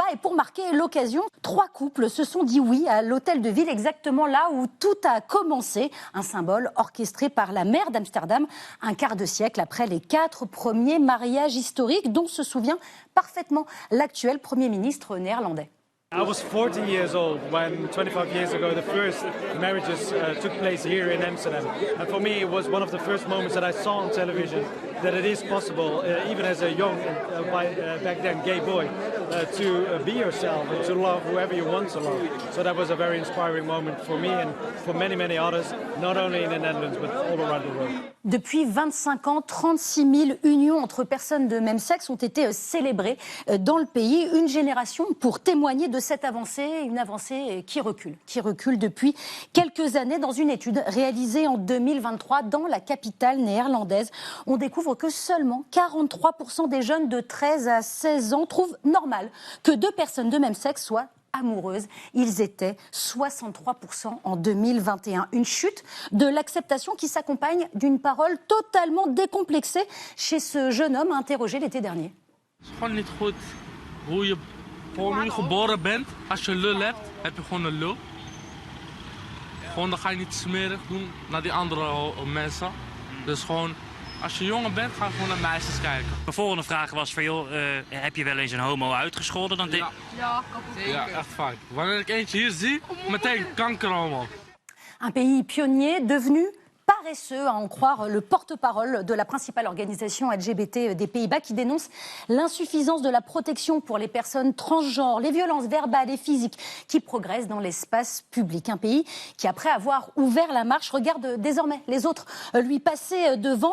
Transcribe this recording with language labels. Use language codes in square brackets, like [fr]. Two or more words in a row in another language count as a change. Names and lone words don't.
[fr] Et pour marquer l'occasion, 3 couples se sont dit oui à l'hôtel de ville, exactement là où tout a commencé. Un symbole orchestré par la maire d'Amsterdam, un quart de siècle après les 4 premiers mariages historiques dont se souvient parfaitement l'actuel Premier ministre néerlandais. [en] I was 40 years old when 25 years ago the first marriages took place here in Amsterdam. And for me it was one of the first moments that I saw on television that it is possible, even as a young, back then gay boy, to be yourself and to love whoever you want to love. So that was a very inspiring moment for me and for many, many others, not only in the Netherlands but all around the world. [fr] Depuis 25 ans, 36 000 unions entre personnes de même sexe ont été célébrées dans le pays. Une génération pour témoigner de cette avancée, une avancée qui recule depuis quelques années. Dans une étude réalisée en 2023 dans la capitale néerlandaise, on découvre que seulement 43% des jeunes de 13 à 16 ans trouvent normal que 2 personnes de même sexe soient amoureuses. Ils étaient 63% en 2021. Une chute de l'acceptation qui s'accompagne d'une parole totalement décomplexée chez ce jeune homme interrogé l'été dernier. [nl] Gewoon niet goed hoe je geboren bent. Als je lul hebt, heb je gewoon een lul. Gewoon dan ga je niet smerig doen naar die andere mensen. Dus gewoon, als je jonger bent, ga je gewoon naar meisjes kijken. Mijn volgende vraag was van, joh, heb je wel eens een homo uitgescholden? Dan Ja, echt vaak. Wanneer ik eentje hier zie, meteen kanker allemaal. [fr] Un pays pionnier devenu paresseux, à en croire le porte-parole de la principale organisation LGBT des Pays-Bas qui dénonce l'insuffisance de la protection pour les personnes transgenres, les violences verbales et physiques qui progressent dans l'espace public. Un pays qui, après avoir ouvert la marche, regarde désormais les autres lui passer devant.